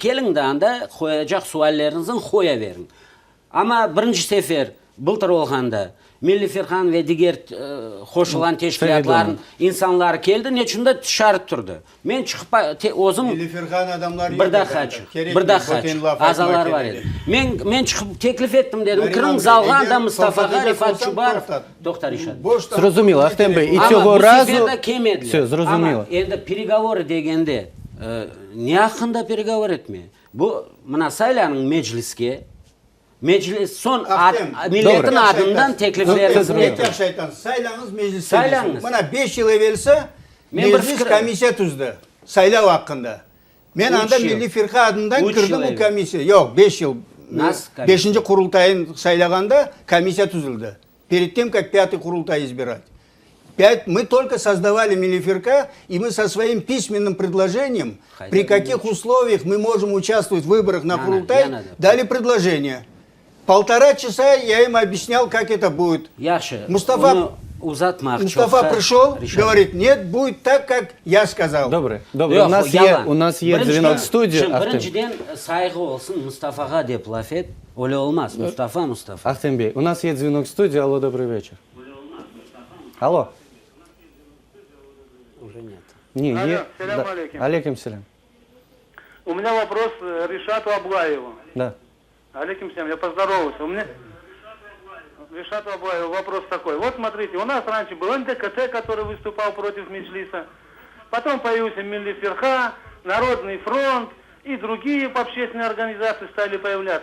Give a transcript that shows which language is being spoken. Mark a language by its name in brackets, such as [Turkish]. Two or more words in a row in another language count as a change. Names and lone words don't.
[Crimean Tatar] Gelin de anda koyacak suallerinizin koya verin. Ama birinci sefer былтыр olganda Milli Firkan ve diğer koşulan teşkilatların insanlar geldi. Neçinde dışarı durdu. Men çıkıp ozum Milli Firkan adamlar bir daha açık. Azalar var edi. Men çıkıp teklif ettim dedim. Kırım zalga da Mustafa Rifat Çubarov, doktor Işat. [Ukrainian] Зрозуміло, Ахтем Бей. І [Crimean Tatar] Ama [Ukrainian] цього [Crimean Tatar] bu [Ukrainian] разу [Crimean Tatar] sefer de kemediler. [Ukrainian] Все, зрозуміло. [Crimean Tatar] Ama endi переговоры degende ne hakkında переговор etme? Bu mana saylanın meclis son milletin Doğru. adından tekliflerinizi Doğru. Şeytan, saylanız meclis. Saylanız. Bana 5 yıl evvelse Men bir meclis fikir- komissiya tuzdu. Saylav hakkında. Men Üç anda yıl. Milli Firka adından Üç kırdım yıl bu evvel. komissiya. Yok 5 yıl. Nasıl komissiya? 5. kurultayın saylaganda комиссия тузылды. [Russian] Перед тем, как 5-й курултай избирать. Мы только создавали Милифирка, и мы со своим письменным предложением, при каких условиях мы можем участвовать в выборах на Курултай, дали предложение. 1,5 часа я им объяснял, как это будет. [Crimean Tatar] Yaxşı. Mustafa- Onu uzatmak [Russian] Мустафа [Crimean Tatar] çok. [Russian] пришел, Ришат. говорит, нет, будет так, как я сказал. [Ukrainian] Добре, [Crimean Tatar] Yok, [Ukrainian] у нас є дзвінок в студії. [Crimean Tatar] Şimdi [Ukrainian] Ахтем. [Crimean Tatar] birinciden saygı olsun Mustafa'ga dep laf et. Öyle olmaz. Mustafa. [Ukrainian] Ахтем Бей, у нас є дзвінок в студії. Алло, добрий вечір. Алло. [Russian] Уже нет. [Ukrainian] Ні, Алло, є. [Arabic] سلام عليكم. عليكم سلام. [Russian] У меня вопрос Ришату Аблаеву. Да. [Arabic] عليكم سلام, [Russian] я поздоровался. У меня Ришату Аблаеву вопрос такой. Вот смотрите, у нас раньше был НДКТ, который выступал против Меджлиса. Потом появился Милли Фирха, Народный фронт и другие общественные организации стали появляться.